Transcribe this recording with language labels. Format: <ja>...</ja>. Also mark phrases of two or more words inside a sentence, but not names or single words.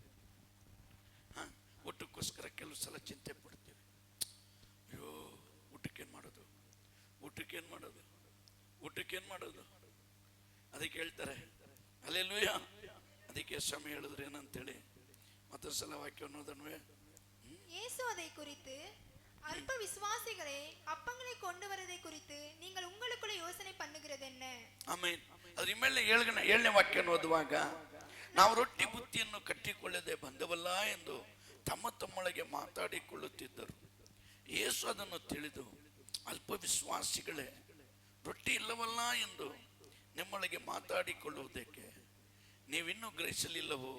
<kn>ಊಟಕ್ಕೋಸ್ಕರ ಕೆಲವು ಸಲ ಚಿಂತೆ ಪಡ್ತೀವಿ. ಅಯ್ಯೋ, ಊಟಕ್ಕೇನು ಮಾಡೋದು, ಊಟಕ್ಕೇನು ಮಾಡೋದು, ಊಟಕ್ಕೇನು ಮಾಡೋದು? ಅದಕ್ಕೆ ಹೇಳ್ತಾರೆ, ಹಲ್ಲೆಲೂಯಾ. ಅದಕ್ಕೆ ಸ್ವಾಮಿ ಹೇಳಿದ್ರು ಏನಂತೇಳಿ ಮತ್ತೊಂದು ಸಲ ವಾಕ್ಯವನ್ನು ಓದೋಣವೇ?</kn> <ta>இயேசு அதை குறித்து, அற்ப விசுவாசிகளே அப்பங்களை கொண்டு வரதை குறித்து நீங்கள் உங்களுக்குள்ளே யோசனை பண்ணுகிறது என்ன?</ta> <kn>ಆಮೇನ್. ಅದ್ರ ಮೇಲೆ 7ನೇ ವಾಕ್ಯವನ್ನು ಓದುವಾಗ, ನಾವು ರೊಟ್ಟಿ ಬುತ್ತಿಯನ್ನು ಕಟ್ಟಿಕೊಳ್ಳದೆ ಬಂದವಲ್ಲ ಎಂದು ತಮ್ಮ ತಮ್ಮೊಳಗೆ ಮಾತಾಡಿಕೊಳ್ಳುತ್ತಿದ್ದರು. ಯೇಸು ಅದನ್ನು ತಿಳಿದು, ಅಲ್ಪ ವಿಶ್ವಾಸಿಗಳೇ, ರೊಟ್ಟಿ ಇಲ್ಲವಲ್ಲ ಎಂದು ನಿಮ್ಮೊಳಗೆ ಮಾತಾಡಿಕೊಳ್ಳುವುದಕ್ಕೆ ನೀವಿನ್ನೂ ಗ್ರಹಿಸಲಿಲ್ಲವೋ?</kn>